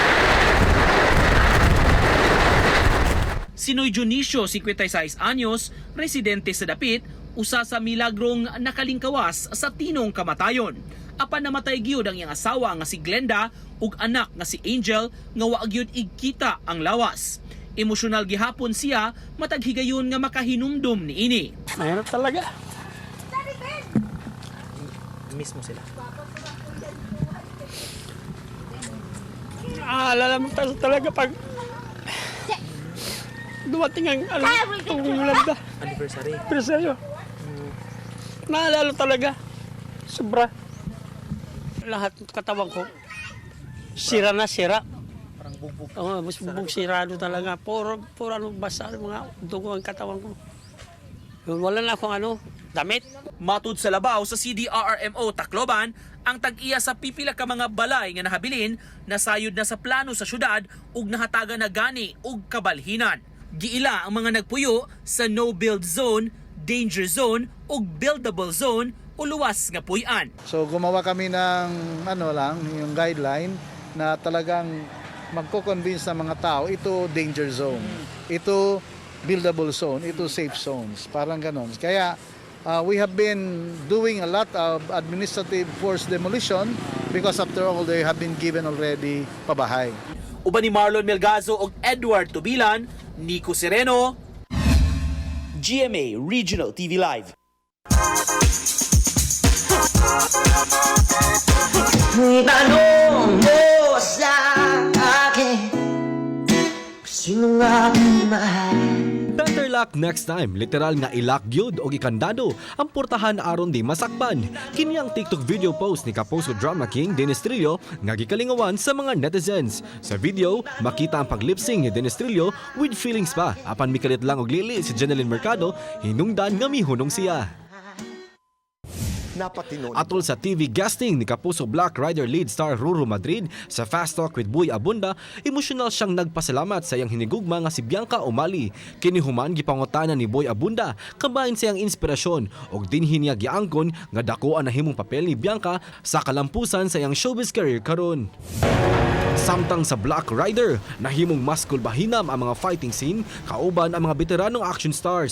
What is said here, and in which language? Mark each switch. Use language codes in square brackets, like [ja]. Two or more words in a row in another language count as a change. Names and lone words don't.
[ceb] Si Noy Dionisio, 56 anyos, residente sa dapit, usa sa milagrong nakalingkawas sa tinong kamatayon. Apan namatay gyud ang iyang asawa nga si Glenda ug anak nga si Angel nga wa gyud igkita ang lawas. Emosyonal gihapon siya matag higayon nga makahinumdum niini. [tl] Mahirap talaga. Miss mo sila. Naalala mo talaga pag dumating ang Yolanda. Anniversary. Presyo. Naalala talaga. Sobra. Lahat ng katawan ko, sira na sira. Parang bugbog. Oo, mas bugbog sirado talaga. Puro ano, basa mga dugo ang katawan ko. Wala na akong damit. [ceb] Matud sa labaw sa CDRRMO Tacloban, ang tag-iya sa pipila ka mga balay nga nahabilin nasayod na sa plano sa syudad ug nahataga na gani ug kabalhinan. Giila ang mga nagpuyo sa [en] no-build zone, danger zone [ceb] ug [en] buildable zone [ceb] o luwas nga puy-an. [tl] So gumawa kami ng yung guideline na talagang magko-convince ng mga tao, ito [en] danger zone, [tl] ito [en] buildable zone, [tl] ito [en] safe zones, [tl] parang ganon. [en] Kaya we have been doing a lot of administrative forced demolition because after all, they have been given already pabahay. [ceb] Uban ni Marlon Melgazo ug Edward Tubilan, Nico Sereno, GMA Regional TV Live. [tl] Tanong mo sa akin, sino nga mahal? [en] Better luck next time. [ceb] Literal nga ilak gyud o ikandado ang portahan aron di masakban. Kini ang TikTok [en] video post [ceb] ni Kapuso Drama King Dennis Trillo nga gikalingawan sa mga netizens. Sa video, makita ang paglipsing ni Dennis Trillo [en] with feelings [ceb] pa. Apan mikalit lang og lili si Jeneline Mercado, hinungdan nga mihunong siya. Atol sa TV guesting ni Kapuso Black Rider [en] lead star [ceb] Ruru Madrid sa Fast Talk with Boy Abunda, emosyonal siyang nagpasalamat sa iyang hinigugma nga si Bianca Umali. Kini human gipangutanan ni Boy Abunda kabahin sa iyang inspirasyon ug dinhi niya giangkon nga dakuan na himong papel ni Bianca sa kalampusan sa iyang [en] showbiz career [ceb] karon. Samtang sa Black Rider, nahimong mas kulbahinam ang mga [en] fighting scene [ceb] kauban ang mga veteranong [en] action stars.